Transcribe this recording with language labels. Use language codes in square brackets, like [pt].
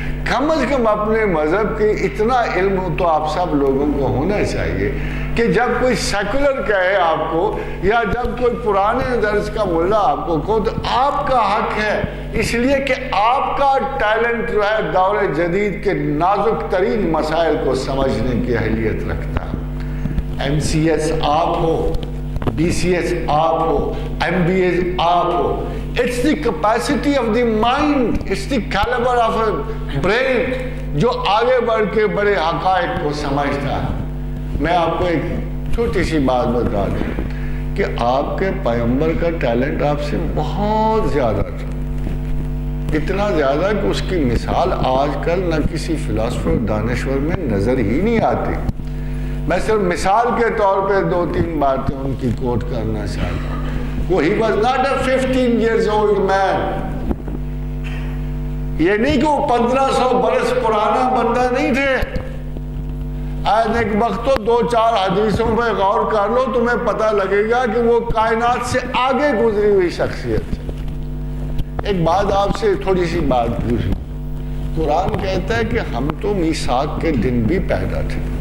[ur] کم از کم اپنے مذہب کے اتنا علم تو آپ سب لوگوں کو ہونا چاہیے کہ جب کوئی سیکولر کہے آپ کو، یا جب کوئی پرانے درس کا ملا آپ کو کہو، تو آپ کا حق ہے، اس لیے کہ آپ کا ٹیلنٹ جو ہے دور جدید کے نازک ترین مسائل کو سمجھنے کی اہلیت رکھتا ہے. ایم سی ایس آپ ہو، بی سی ایس آپ ہو، ایم بی ایس آپ ہو. [en] It's the capacity of the mind, it's the caliber of a brain [ur] جو آگے بڑھ کے بڑے حقائق کو سمجھتا ہے. میں آپ کو ایک چھوٹی سی بات بتا دوں کہ آپ کے پیغمبر کا ٹیلنٹ آپ سے بہت زیادہ تھا، اتنا زیادہ کہ اس کی مثال آج کل نہ کسی فلاسفر دانشور میں نظر ہی نہیں آتی. میں صرف مثال کے طور پہ 2-3 باتیں ان کی کوٹ کرنا چاہتا ہوں. [en] وہ he was not a 15 years old man. [ur] یہ نہیں کہ وہ 1500 برس پرانا بندہ نہیں تھے. آج ایک وقت تو 2-4 حدیثوں پہ غور کر لو، تمہیں پتہ لگے گا کہ وہ کائنات سے آگے گزری ہوئی شخصیت ہے. ایک بات آپ سے تھوڑی سی بات پوچھوں. قرآن کہتا ہے کہ ہم تو میثاق کے دن بھی پیدا تھے.